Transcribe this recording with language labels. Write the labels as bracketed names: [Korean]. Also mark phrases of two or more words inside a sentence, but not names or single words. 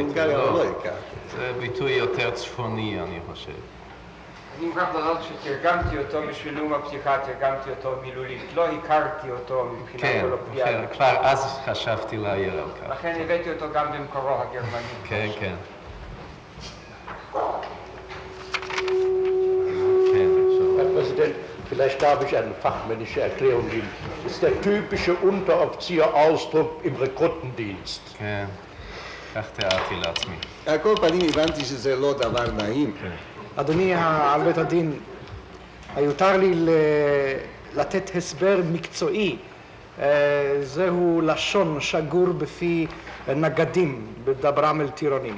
[Hebrew] הונגריה לא הכרתי. זה ביטוי יותר צפוני אני חושב. אני מוכרח לדעת שתרגמתי אותו בשביל נאום הפתיחה, תרגמתי אותו מילולית, לא הכרתי אותו מבחינה כן, קולוקוויאלית. כבר אז חשבתי להעיר על כך. לכן הבאתי אותו גם במקורו הגרמני. כן. [German] Herr Präsident, vielleicht darf ich eine fachmännische Erklärung geben. Das ist der typische Unteroffiziersausdruck im Rekrutendienst. [Hebrew] כן, כך תיארתי לעצמי. על כל פנים הבנתי שזה לא דבר נעים. אדוני על בית הדין, היותר לי לתת הסבר מקצועי. זהו לשון שגור בפי נגדים בדברם אל טירונים.